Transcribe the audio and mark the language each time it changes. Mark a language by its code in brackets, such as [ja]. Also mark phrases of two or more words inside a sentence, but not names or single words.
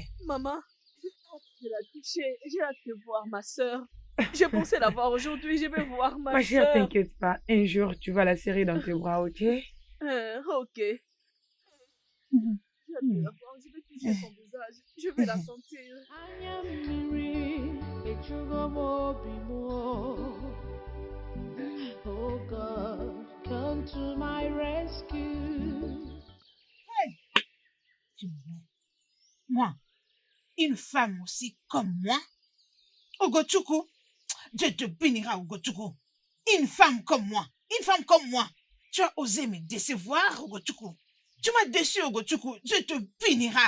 [fr] Maman, j'ai hâte de la toucher. J'ai hâte de voir ma soeur. J'ai pensé la voir aujourd'hui. Je vais voir Ma ma chère, soeur. t'inquiète pas. Un jour, tu vas la serrer dans tes bras, ok? Ok. Mhm. J'ai hâte de la voir. Je vais toucher son visage. Je vais la sentir. [ig] Anya mmiri ejugo m obi m o. [en] Oh God, come to my rescue. [fr] Tu vois. Moi, une femme aussi comme moi, Ogochukwu, Dieu te bénira, Ogochukwu. Une femme comme moi, tu as osé me décevoir, Ogochukwu. Tu m'as déçu, Ogochukwu. Dieu te punira.